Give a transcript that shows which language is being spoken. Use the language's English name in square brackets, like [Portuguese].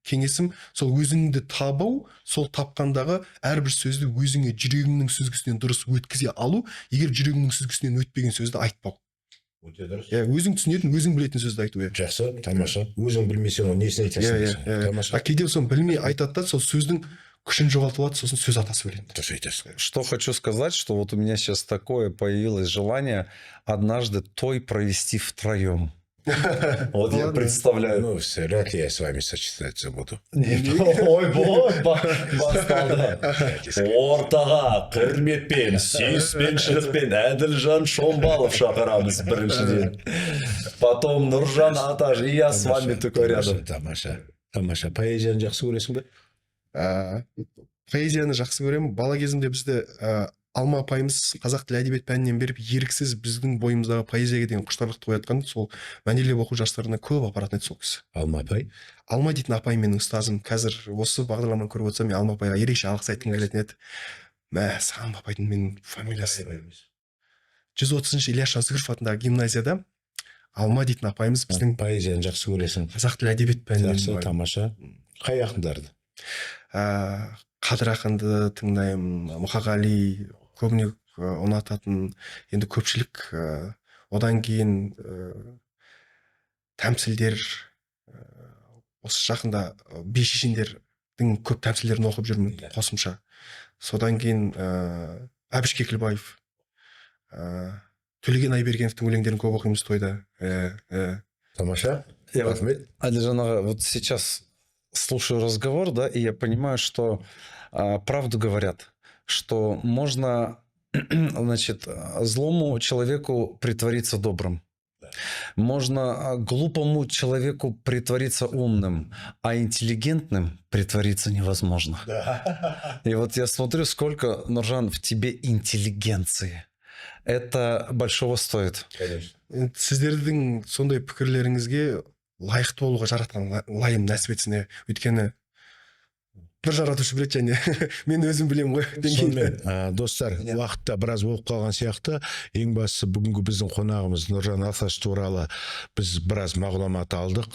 [Kazakh] Кеңесім сол өзіңді табу, сол тапқандағы әрбір сөзді өзіңе жүрегіңнің сүзгісінен дұрыс өткізе алу, егер жүрегіңнің сүзгісінен өтпеген сөзді айтпау. Өзің түсінетін, өзің білетін сөзді айту. Жақсы, тамаша. Өзің білмесең, несін айтасың? Кейде соны білмей айтады да, сол сөздің күшін жоғалтып алады, сосын сөз атасы өледі. [Russian] Что хочу сказать, что вот у меня сейчас такое появилось желание однажды той провести втроем. Вот я представляю. Ну, вряд ли я с вами сочетаться буду. [Kazakh] Ойбой, басталды. Ортаға құрметпен, сүйіспеншілікпен Әділжан Шомбалов шақырамыз біріншіден. [Russian] Потом Нұржан Атаж, и я с вами такой рядом. [Kazakh] Тамаша. Поэзияны жақсы көресің бе? Поэзияны жақсы көремін. Бала кезімде бізді Алма апайымыз қазақ тілі әдебиет пәнінен беріп, еріксіз біздің бойымыздағы поэзияға деген құштарлықты оятқан, сол мәнерлеп оқу жастарына көп апаратын еді сол кісі. Алма апай? Алма дейтін апай менің ұстазым. Қазір осы бағдарламаны көріп отырсам, мен Алма апайға ерекше алғыс айтқым келетін еді. Алма апайдың менің фамилиясы. 130-шы Ильяс Жансүгіров атындағы гимназияда Алма дейтін апайымыз біздің поэзияны жақсы көресің. қазақ тілі әдебиет пәнінен. Жақсы, тамаша. Қай ақындарды? Қадыр ақынды тыңдаймын, Мұқағали көбіне ұнататын. Енді көпшілік, одан кейін тәмсілдер, осы жақында бишешендердің көп тәмсілдерін оқып жүрмін қосымша. Содан кейін Әбіш Кекілбаев, Төлеген Айбергеновтың өлеңдерін көп оқимыз тойда. Тамаша. [Russian] Әділжан аға, вот сейчас слушаю разговор, да, и я понимаю, что правду говорят, что можно, значит, злому человеку притвориться добрым. Можно глупому человеку притвориться умным, а интеллигентным притвориться невозможно. И вот я смотрю, сколько, Нұржан, в тебе интеллигенции. Это большого стоит. Конечно. [Kazakh] Сіздердің сондай пікірлеріңізге лайықты болуға жаратқан лайым нәсіп етсіне. Өйткені бір жаратушы біледі, және мен өзім білем ғой. Сонымен, достар, уақытта біраз болып қалған сияқты. Ең бастысы бүгінгі біздің қонағымыз Нұржан Аташ туралы біз біраз мағлұмат алдық.